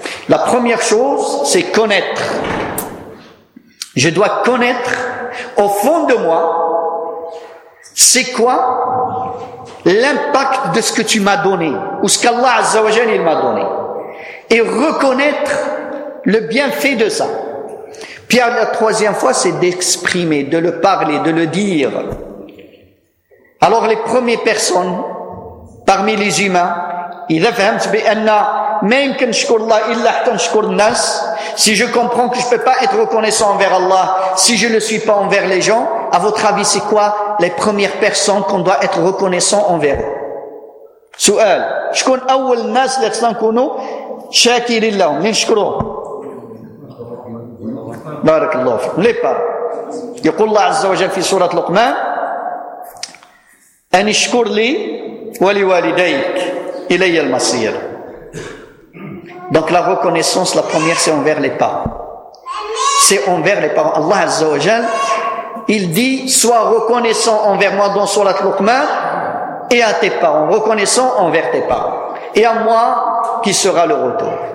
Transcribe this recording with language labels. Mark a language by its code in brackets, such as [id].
[fr] La première chose, c'est connaître. Je dois connaître au fond de moi, c'est quoi l'impact de ce que tu m'as donné, ou ce qu'Allah Azza wa Jalla, il m'a donné. Et reconnaître le bienfait de ça. Puis la troisième fois, c'est d'exprimer, de le parler, de le dire. Alors les premières personnes parmi les humains, [ar] إذا فهمت بأن ما يمكن نشكر الله إلا حتى نشكر الناس. [fr] Si je comprends que je ne peux pas être reconnaissant envers Allah si je ne suis pas envers les gens, à votre avis, c'est quoi les premières personnes qu'on doit être reconnaissant envers eux? [ar] سؤال. شكون أول الناس اللي خصنا نكونوا شاكرين لهم؟ مين نشكرهم؟ بارك الله فيكم. لي بار. يقول الله عز وجل في سورة لقمان: أن اشكر لي ولوالديك إلي المصير. [fr] Donc la reconnaissance, la première, c'est envers les parents. C'est envers les parents. Allah Azza wa Jal, il dit, sois reconnaissant envers moi dans Surat Luqman et à tes parents. Reconnaissant envers tes parents. Et à moi qui sera le retour.